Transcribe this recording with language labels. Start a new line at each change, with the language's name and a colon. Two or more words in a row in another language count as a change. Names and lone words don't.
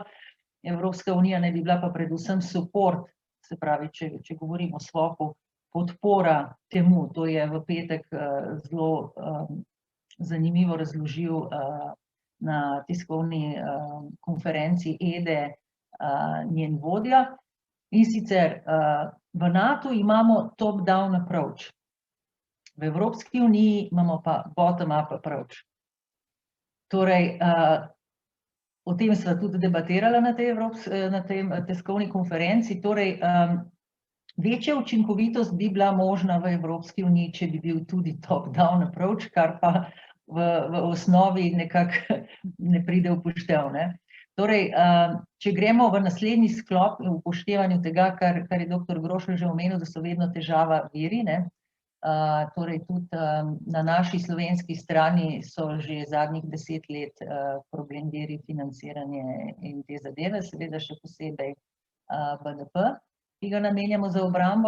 Slovenian: Evropska unija ne bi bila pa predvsem support, se pravi, če govorimo o SWOP-u, podpora temu. To je v petek zelo zanimivo razložil na tiskovni konferenci EDE njen vodja. In sicer v NATO imamo
English: top-down approach,
Slovenian: v Evropski uniji imamo pa
English: bottom-up approach.
Slovenian: Torej, o tem sva tudi debatirala na tej tiskovni konferenci. Torej, večja učinkovitost bi bila možna v Evropski uniji, če bi bil tudi
English: top-down approach,
Slovenian: kar pa v osnovi nekako ne pride v upoštev. Torej, če gremo v naslednji sklop v upoštevanju tega, kar je dr. Grošelj že omenil, da so vedno težava viri, Torej tudi na naši slovenski strani so že zadnjih 10 let problem viri financiranje in te zadeve, seveda še posebej BDP, ki ga namenjamo za obrambo.